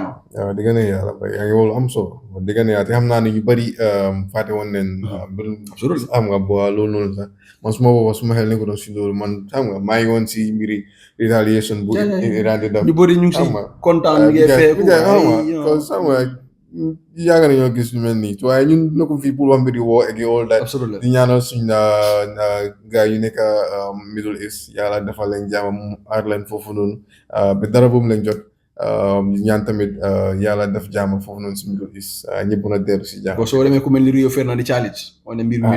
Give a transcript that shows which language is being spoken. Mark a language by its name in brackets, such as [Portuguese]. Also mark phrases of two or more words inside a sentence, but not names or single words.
[Wolof] waaw di gën a yàlla yaa ngi wolu am solo di gën a yàlla te xam naa ne ñu bëri fàtte woon leen am nga bo loolu noonu sax man suma booba suma xel nekko doon si loolu man xam nga maa ngi woon si mbiri retaliation bu Iran di def ñu bëri ñu ngi si kontaan mi ngay feeku xam nga yàgg nañoo gis lu mel nii waaye ñun nekkum fii pour wax mbiri woo ak [English] all that [Wolof] di ñaanal suñ gars yu nekk Middle East yàlla defal leen jàmm aar leen foofu noonu ba dara boobu lañ jot ñaan tamit yàlla def jàmm foofu noonu si Middle East ñëpp na dellu si jàmm soo demee ku mel ni Rio Ferdinand Challenge wane mbir mi